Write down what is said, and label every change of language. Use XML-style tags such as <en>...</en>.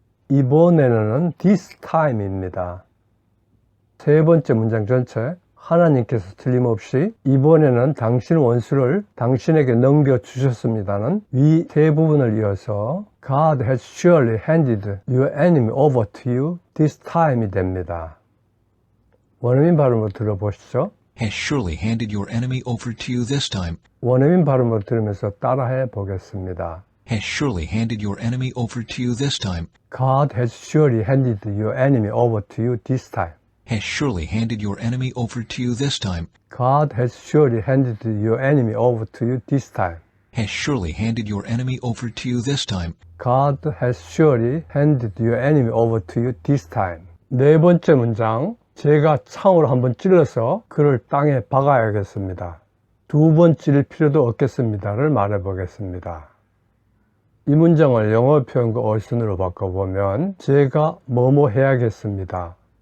<ko>이번에는</ko> <en>this time</en> <ko>입니다. 세 번째 문장 전체 하나님께서 틀림없이 이번에는 당신 원수를 당신에게 넘겨주셨습니다는 위 세 부분을 이어서</ko> <en>God has surely handed your enemy over to you this time</en> <ko>이 됩니다. 원어민 발음으로 들어보시죠.</ko> <en>Has surely handed your enemy over to you this time.</en> <ko>원어민 발음으로 들으면서 따라해 보겠습니다.</ko> <en>Has surely handed your enemy over to you this time. God has surely handed your enemy over to you this time. Has surely handed your enemy over to you this time. God has surely handed your enemy over to you this time. Has surely handed your enemy over to you this time. God has surely handed your enemy over to you this time.</en> <ko>네 번째 문장, 제가 창으로 한번 찔러서 그를 땅에 박아야겠습니다. 두 번 찌를 필요도 없겠습니다를 말해 보겠습니다. 이 문장을 영어 표현과 어순으로 바꿔보면 제가 뭐뭐 해야겠습니다.</ko>